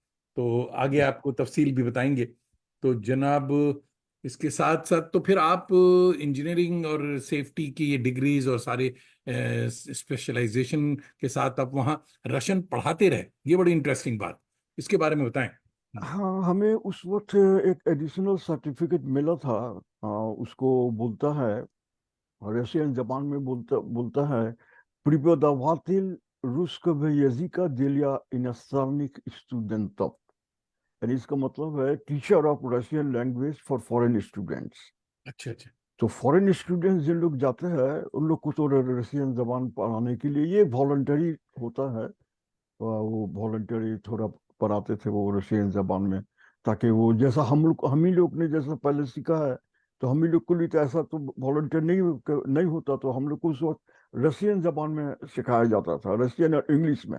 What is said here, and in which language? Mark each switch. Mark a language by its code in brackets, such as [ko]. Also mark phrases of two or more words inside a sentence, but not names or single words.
[ur] تو آگے آپ کو تفصیل بھی بتائیں گے۔ تو جناب، اس کے ساتھ ساتھ تو پھر آپ انجینئرنگ اور سیفٹی کی یہ ڈگریز اور سارے اسپیشلائزیشن کے ساتھ آپ وہاں رشین پڑھاتے رہے، یہ بڑی انٹرسٹنگ بات، اس کے بارے میں بتائیں. ہاں، ہمیں اس وقت ایک [en] additional certificate [ur] ملا تھا. اس کو بولتا ہے، رشین زبان میں بولتا بولتا ہے, [ru] преподаватель русского языка для иностранных студентов। [ur] یعنی اس کا مطلب ہے [en] Teacher of Russian language for foreign students. [ur] اچھا اچھا. تو [en] foreign students [ur] جن لوگ جاتے ہیں ان لوگ کو تو رشین زبان پڑھانے کے لیے یہ والنٹری ہوتا ہے. وہ والنٹری تھوڑا پڑھاتے تھے وہ رشین زبان میں، تاکہ وہ جیسا ہم ہی لوگ نے جیسا پہلے سیکھا ہے، تو ہم ہی لوگ کو لیے تو ایسا تو والنٹیئر نہیں ہوتا، تو ہم لوگ کو اس وقت رشین زبان میں سکھایا جاتا تھا، رشین اور انگلش میں.